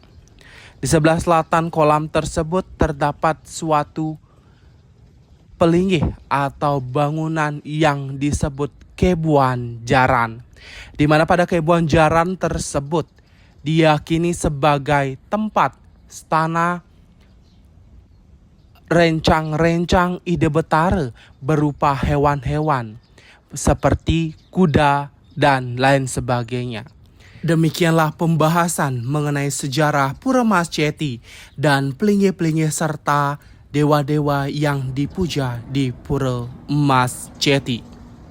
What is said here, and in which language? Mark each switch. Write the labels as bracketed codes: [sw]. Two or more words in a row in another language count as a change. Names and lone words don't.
[id] Di sebelah selatan kolam tersebut terdapat suatu pelinggih atau bangunan yang disebut Kebuan Jaran, di mana pada Kebuan Jaran tersebut diyakini sebagai tempat stana rencang-rencang Ide Betara berupa hewan-hewan seperti kuda dan lain sebagainya. Demikianlah pembahasan mengenai sejarah Pura Mas Ceti dan pelinggih-pelinggih serta dewa-dewa yang dipuja di Pura Mas Ceti.